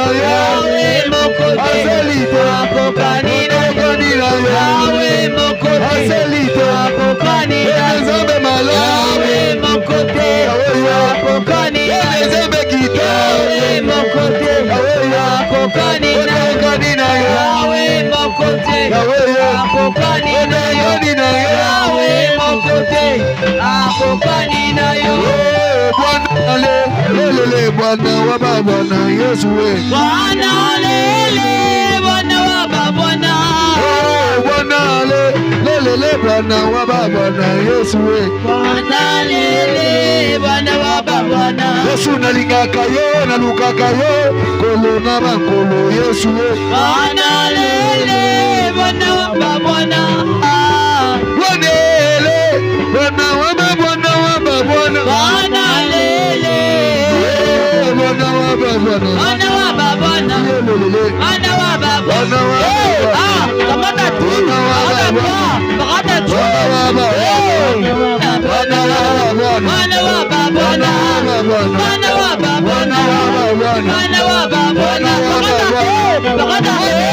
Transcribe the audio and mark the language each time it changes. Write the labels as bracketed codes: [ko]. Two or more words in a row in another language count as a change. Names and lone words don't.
[ln] Yawe mokote akokani na yo Yawe mokote akokani na yo Yawe mokote akokani na yo Yawe mokote akokani na yo Yawe mokote akokani na yo Yawe mokote akokani na yo [sw] Bwana wa Bwana Yesu we Bwana lele Bwana wa Bwana Bwana lele Bwana wa Bwana Yesu we Bwana lele Bwana wa Bwana [ln] Yesu nalingaka yo nalukaka yo kolo na bakolo Yesu we [sw] Bwana lele Bwana wa Bwana Bwana wa Bwana Bwana lele Bwana wa Bwana Bwana wa Bwana Bwana wa Bwana kamata tu kamata tu Bwana wa Bwana Bwana wa Bwana Bwana wa Bwana kamata tu